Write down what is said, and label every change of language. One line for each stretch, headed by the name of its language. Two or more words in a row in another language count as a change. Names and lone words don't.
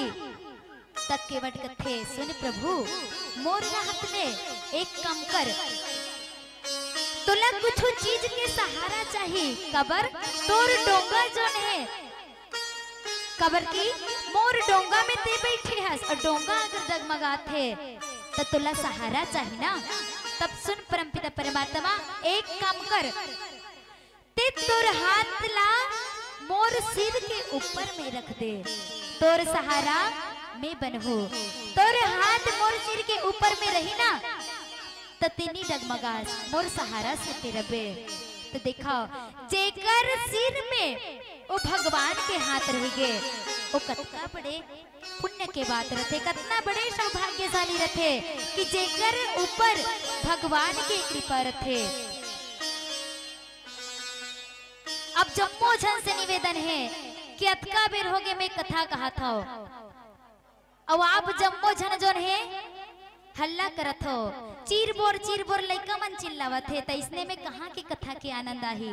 Chhattisgarhi: तक केवट कथे सुन प्रभु मोर हाथ में एक काम कर, तोला कुछ चीज के सहारा चाहिए, कबर तोर डोंगा जो है कबर की मोर डोंगा में ते बैठे हस और डोंगा अगर डगमगात है तो तोला सहारा चाहिए ना। तब सुन परमपिता परमात्मा एक काम कर, ते तोर हाथ ला मोर सिर के ऊपर में रख दे, तोर सहारा मैं बनहू। तोर हाथ मोर सिर के ऊपर में रही ना तो तेनी डगमगास मोर सहारा से तेरा बे। तो देखा जेकर सिर में वो भगवान के हाथ रहेगे वो कतना बड़े पुण्य के बात रथे, कतना बड़े सौभाग्यशाली रथे कि जेकर ऊपर भगवान के कृपा रथे। अब जम्मो झन से निवेदन है कि अतका बेर हो गए मैं कथा कहा था, अब आप जम्मो झन जोन है हल्ला करत हो, चीर बोर लइका मन चिल्लावत है, तो इसने में कहा कि कथा के आनंद आही।